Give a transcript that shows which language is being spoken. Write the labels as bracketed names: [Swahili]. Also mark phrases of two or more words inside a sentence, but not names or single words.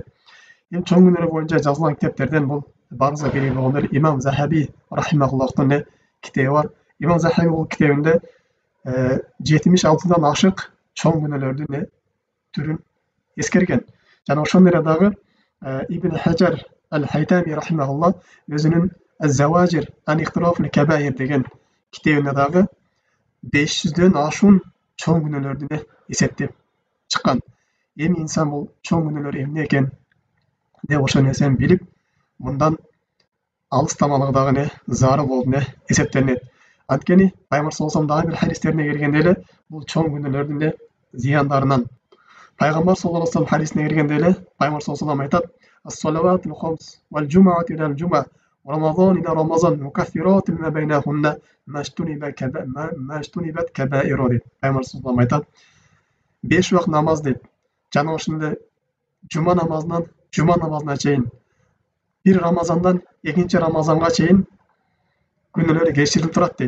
[Kyrgyz] Эми чоң күнөөлөр боюнча жазылган китептерден бул баарыбызга белгилүү болгондой Имам Захаби рахимахуллахтын китеби бар. Имам Захаби бул китебинде 76дан ашык чоң күнөөлөрдүн түрүн эскерген. Жана ошондой эле дагы Ибн Хаджар аль-Хайтами рахимахуллах өзүнүн Az-Zawajir an Iqtiraful Kabair деген китебинде дагы 500дөн ашуун чоң күнөөлөрдү эсептеп чыккан. Эми инсан бул чоң күнөөлөр эмне экен деп ошол нерсени билип, мындан алыстамалыгы дагы зарыл болуп эсептелинет. Анткени Пайгамбар [Arabic] صلى الله عليه [Kyrgyz] дагы бир хадистерине келгенде эле бул чоң күнөөлөрдүн зыяндарынан. Пайгамбар [Arabic] صلى الله عليه [Kyrgyz] хадисине келгенде эле Пайгамбар [Arabic] صلى الله عليه [Kyrgyz] айткан: [Arabic] "الصلوات الخمس والجمعة إلى الجمعة ورمضان إلى رمضان مكفرات ما بينهن ما اجتنبت الكبائر" дейт. [Kyrgyz] Пайгамбар саллаллаху айткан: 5 убак намаз дейт. Жана ошондой жума намазына чейин, бир Рамазандан экинчи Рамазанга чейин күнөөлөр кечирилип турат дейт.